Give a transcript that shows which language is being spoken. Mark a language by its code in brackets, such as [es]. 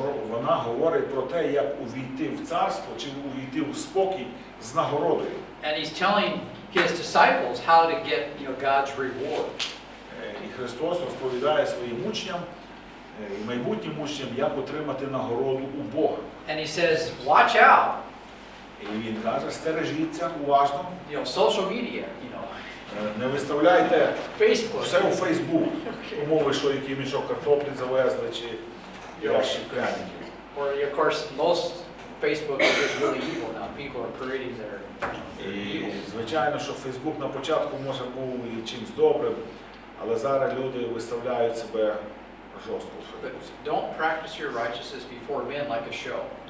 [uk] Вона говорить про те, як увійти в царство, чи увійти в спокій з нагородою. [en] And he's telling his disciples how to get, God's reward. [uk] І Христос розповідає своїм учням, і майбутнім учням, як отримати нагороду у Бога. [en] And he says, watch out. [uk] І він каже, стережіться уважно. [en] Social media, [uk] Не виставляйте [en] Facebook. [uk] все у Фейсбук, умови, що який мішок картоплі завезли, чи ящик пряників. [en] Or of course, most Facebook is just really evil now. People are creating their [uk] І звичайно, що Фейсбук на початку може був і чимось добрим, але зараз люди виставляють себе жорстко в [en] But [uk] Фейсбуці. [en] don't practice your righteousness before men like a show.